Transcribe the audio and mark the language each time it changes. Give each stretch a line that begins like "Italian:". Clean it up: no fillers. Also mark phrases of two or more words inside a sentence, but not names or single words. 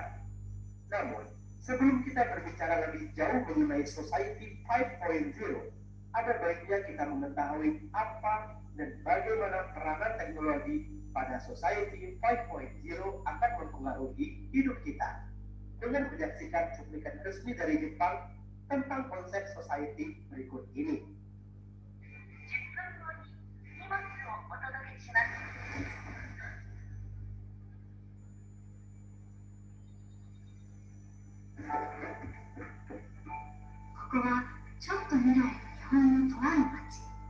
Indonesian: Namun, sebelum kita berbicara lebih jauh mengenai Society 5.0, ada baiknya kita mengetahui apa dan bagaimana peranan teknologi pada Society 5.0 akan mempengaruhi hidup kita. Dengan menyaksikan cuplikan resmi dari Jepang tentang konsep society berikut ini.
Japanese: ここはちょっと未来の日本のとある町。